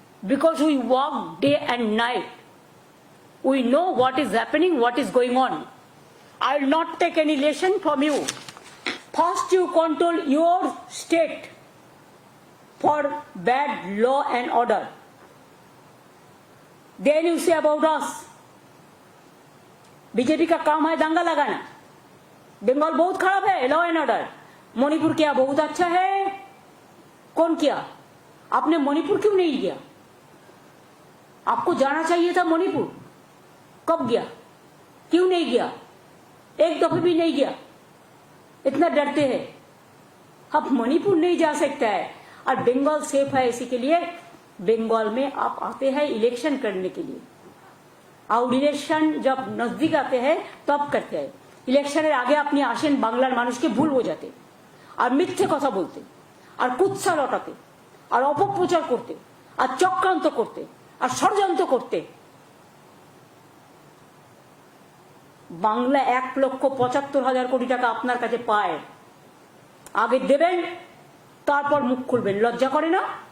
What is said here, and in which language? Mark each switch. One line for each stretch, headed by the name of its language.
English: Because we work day and night, we know what is happening, what is going on. I will not take any lesson from you. First you control your state for bad law and order. Then you say about us.
Hindi: BJP का काम है दंगा लगाना। बंगाल बहुत खराब है law and order, Manipur क्या बहुत अच्छा है, कौन किया? आपने मणिपुर क्यों नहीं किया? आपको जाना चाहिए था मणिपुर, कब गया? क्यों नहीं गया? एक दफे भी नहीं गया, इतना डरते हैं। अब मणिपुर नहीं जा सकता है और बंगाल सेफ है, इसी के लिए बंगाल में आप आते हैं इलेक्शन करने के लिए। और इलेक्शन जब नजदीक आते हैं तब करते हैं।
Bangla: ইলেকশনের আগে আপনি আসেন বাংলার মানুষকে ভুল বোঝাতে আর মিথ্যে কথা বলতে আর কুৎসা রটাতে আর অপপ্রচার করতে আর চক্রান্ত করতে আর ষড়যন্ত্র করতে। বাংলা 1,75,000 কোটি টাকা আপনার কাছে পায়, আগে দেবেন তারপর মুখ খুলবেন। লজ্জা করে না?